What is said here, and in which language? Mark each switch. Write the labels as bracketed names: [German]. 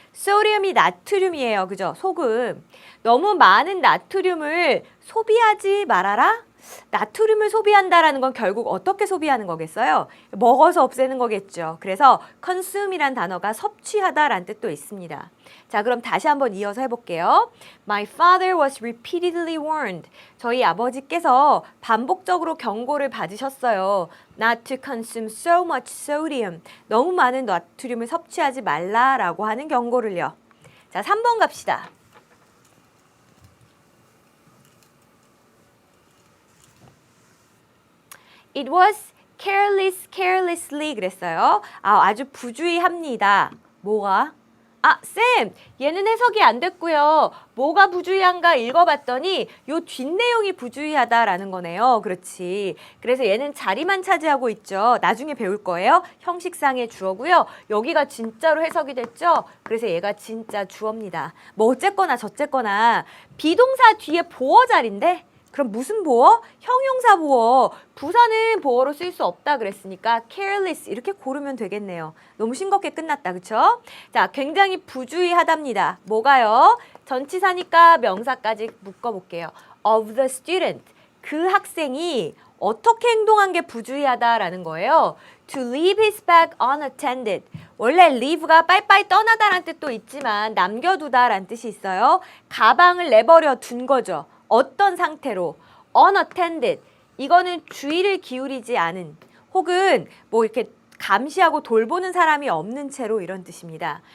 [Korean] 소디움이 나트륨이에요. 그죠? 소금. 너무 많은 나트륨을 소비하지 말아라? 나트륨을 소비한다라는 건 결국 어떻게 소비하는 거겠어요? 먹어서 없애는 거겠죠. 그래서 consume이란 단어가 섭취하다라는 뜻도 있습니다. 자, 그럼 다시 한번 이어서 해볼게요. [English] My father was repeatedly warned. [Korean] 저희 아버지께서 반복적으로 경고를 받으셨어요. [English] Not to consume so much sodium. [Korean] 너무 많은 나트륨을 섭취하지 말라라고 하는 경고를요. 자, 3번 갑시다. [English] It was carelessly [Korean] 그랬어요. 아주 부주의합니다. 뭐가? 아, 쌤, 얘는 해석이 안 됐고요. 뭐가 부주의한가 읽어봤더니 요 뒷내용이 부주의하다라는 거네요. 그렇지. 그래서 얘는 자리만 차지하고 있죠. 나중에 배울 거예요. 형식상의 주어고요. 여기가 진짜로 해석이 됐죠. 그래서 얘가 진짜 주어입니다. 뭐 어쨌거나 저쨌거나 비동사 뒤에 보어 자리인데 그럼 무슨 보어? 형용사 보어. 부사는 보어로 쓸 수 없다 그랬으니까 careless 이렇게 고르면 되겠네요. 너무 싱겁게 끝났다. 그쵸? 자, 굉장히 부주의하답니다. 뭐가요? 전치사니까 명사까지 묶어볼게요. [English] Of the student. [Korean] 그 학생이 어떻게 행동한 게 부주의하다라는 거예요. [English] To leave his bag unattended. [Korean] 원래 leave가 빠이빠이 떠나다라는 뜻도 있지만 남겨두다라는 뜻이 있어요. 가방을 내버려 둔 거죠. 어떤 상태로? unattended. 이거는 주의를 기울이지 않은 혹은 뭐 이렇게 감시하고 돌보는 사람이 없는 채로 이런 뜻입니다.